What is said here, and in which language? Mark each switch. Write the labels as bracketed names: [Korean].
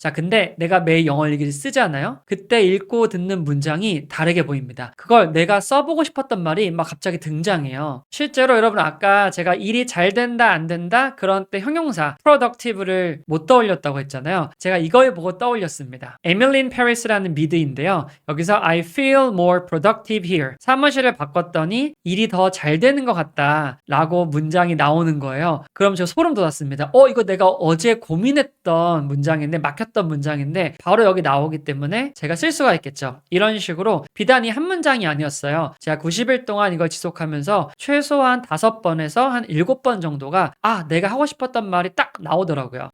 [Korean] 자, 근데 내가 매일 영어 일기를 쓰잖아요. 그때 읽고 듣는 문장이 다르게 보입니다. 그걸 내가 써보고 싶었던 말이 막 갑자기 등장해요. 실제로 여러분 아까 제가 일이 잘 된다 안 된다 그런 때 형용사 productive를 못 떠올렸다고 했잖아요. 제가 이걸 보고 떠올렸습니다. 에밀린 페리스라는 미드인데요. 여기서 [English] I feel more productive here. [Korean] 사무실을 바꿨더니 일이 더 잘 되는 것 같다 라고 문장이 나오는 거예요. 그럼 저 소름 돋았습니다. 이거 내가 어제 고민했던 문장인데 막혔던 문장인데 바로 여기 나오기 때문에 제가 쓸 수가 있겠죠. 이런 식으로 비단이 한 문장이 아니었어요. 제가 90일 동안 이걸 지속하면서 최소한 5번에서 한 7번 정도가 내가 하고 싶었던 말이 딱 나오더라고요.